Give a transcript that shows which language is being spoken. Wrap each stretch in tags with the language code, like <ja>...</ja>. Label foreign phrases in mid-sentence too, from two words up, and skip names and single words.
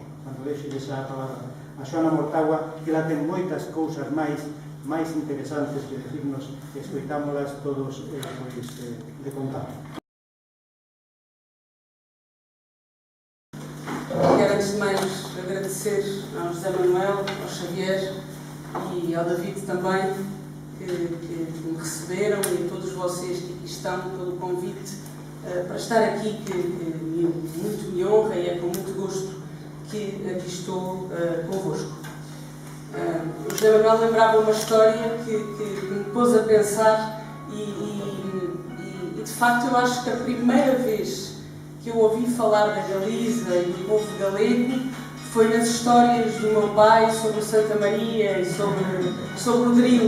<gl>Cando deixes a palabra a Xoana Mortágua, que ela ten moitas cousas máis interesantes que decirnos, e escoitámolas todos de contar.</gl> <pt>Quero antes de mais agradecer ao José Manuel, ao Xavier e ao David também, que me receberam, e a todos vocês que aqui estão, pelo convite para estar aqui, que muito me honra e é com muito gosto que aqui estou convosco. O José Manuel lembrava uma história que me pôs a pensar e de facto eu acho que a primeira vez que eu ouvi falar da Galiza e do povo galego foi nas histórias do meu pai sobre Santa Maria e sobre o Dril.</pt>